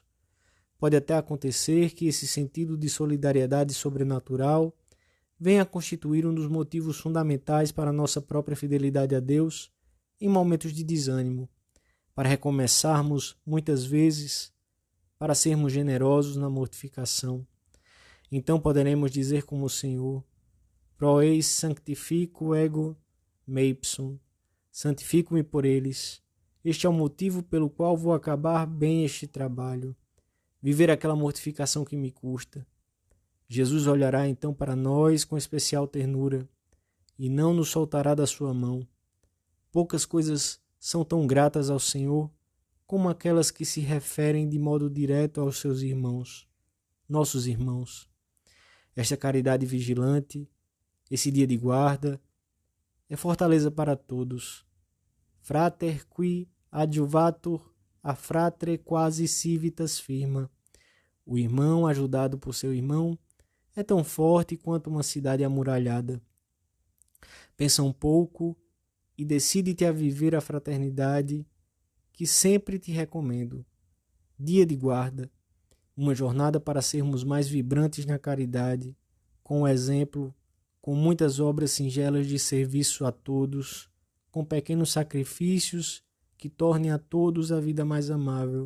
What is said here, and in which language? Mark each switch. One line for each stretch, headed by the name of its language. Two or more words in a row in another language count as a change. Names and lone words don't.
Portuguese: Pode até acontecer que esse sentido de solidariedade sobrenatural venha a constituir um dos motivos fundamentais para a nossa própria fidelidade a Deus em momentos de desânimo, para recomeçarmos, muitas vezes, para sermos generosos na mortificação. Então poderemos dizer como o Senhor:
Latin: Pro eis sanctifico ego meipsum,
Portuguese: santifico-me por eles. Este é o motivo pelo qual vou acabar bem este trabalho, viver aquela mortificação que me custa. Jesus olhará então para nós com especial ternura e não nos soltará da sua mão. Poucas coisas são tão gratas ao Senhor como aquelas que se referem de modo direto aos seus irmãos, nossos irmãos. Esta caridade vigilante, esse dia de guarda, é fortaleza para todos.
Latin: Frater qui adjuvatur a fratre quasi civitas firma.
Portuguese: O irmão ajudado por seu irmão é tão forte quanto uma cidade amuralhada. Pensa um pouco e decide-te a viver a fraternidade que sempre te recomendo. Dia de guarda, uma jornada para sermos mais vibrantes na caridade, com o exemplo, com muitas obras singelas de serviço a todos, com pequenos sacrifícios que tornem a todos a vida mais amável.